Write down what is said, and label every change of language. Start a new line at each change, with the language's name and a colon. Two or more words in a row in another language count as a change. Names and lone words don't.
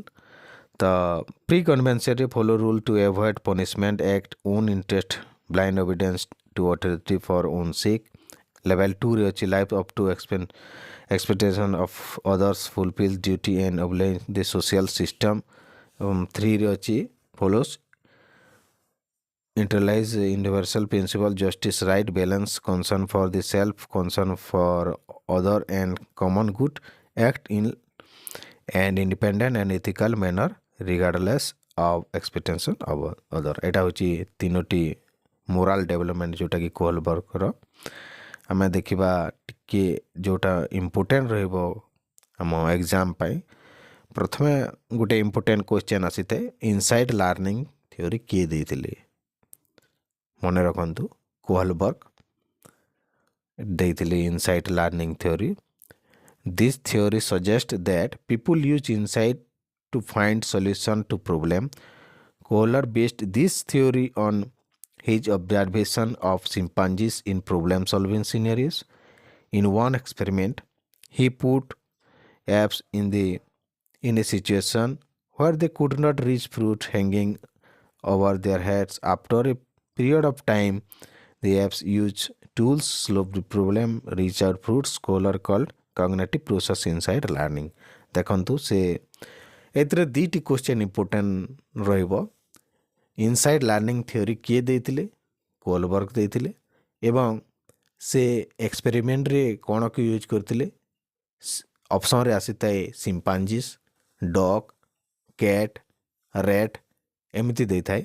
English: ତ pre conventional follow rule to avoid punishment, act on interest, blind obedience to authority for own sake. ଲେଭେଲ୍ 2ରେ ଅଛି live up to expectation of others, fulfil duty and obey the social system.
Odia: ଏବଂ 3ରେ ଅଛି ଫଲୋସ୍
English: internalize universal principle, justice, right, balance, concern for the self, concern for other and common good, act in an independent and ethical manner regardless of expectation of other।
Odia: ଏଇଟା ହେଉଛି ତିନୋଟି
English: moral development
Odia: ଯେଉଁଟାକି କୋହଲବର୍ଗର। ଆମେ ଦେଖିବା ଟିକେ ଯେଉଁଟା ଇମ୍ପୋର୍ଟାଣ୍ଟ ରହିବ ଆମ ଏକ୍ଜାମ୍ ପାଇଁ। ପ୍ରଥମେ ଗୋଟେ
English: important question
Odia: ଆସିଥାଏ,
English: insight learning theory
Odia: କିଏ ଦେଇଥିଲେ? ମନେ ରଖନ୍ତୁ କୋହଲବର୍ଗ ଦେଇଥିଲେ
English: insight learning theory. This theory suggests that people use insight to find solution to problem. Kohler based this theory on his observation of chimpanzees in problem solving scenarios. In one experiment, he put apes in a situation where they could not reach fruit hanging over their heads. After a period of time, the apes used tools, solved the problem, reach out fruits. Kohler called cognitive process inside learning।
Odia: ଦେଖନ୍ତୁ ସେ ଏଥିରେ ଦୁଇଟି
English: question important
Odia: ରହିବ।
English: inside learning theory
Odia: କିଏ ଦେଇଥିଲେ? କୋହଲବର୍ଗ ଦେଇଥିଲେ। ଏବଂ ସେ ଏକ୍ସପେରିମେଣ୍ଟରେ କ'ଣ କି ୟୁଜ୍ କରିଥିଲେ? ଅପସନ୍ରେ ଆସିଥାଏ
English: chimpanzees, dog, cat, rat
Odia: ଏମିତି ଦେଇଥାଏ।